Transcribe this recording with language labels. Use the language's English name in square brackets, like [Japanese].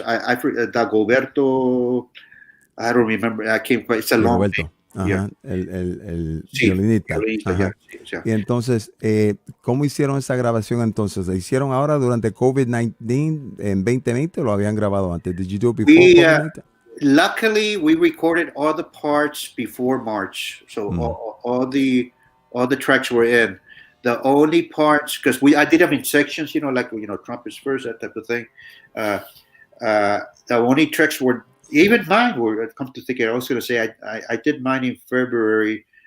[English] I Dagoberto, I don't remember. It's a long name. [Spanish] El violinista. Y entonces, ¿cómo hicieron esa grabación entonces? ¿La hicieron ahora durante COVID-19 en 2020 o lo habían grabado antes? [English] Did you do it before COVID-19? Luckily, we recorded all the parts before March, so all the tracks were in. The only parts, because I did them in sections, like trumpets first, that type of thing. The only tracks were, even mine were. Come to think, I was going to say I did mine in February,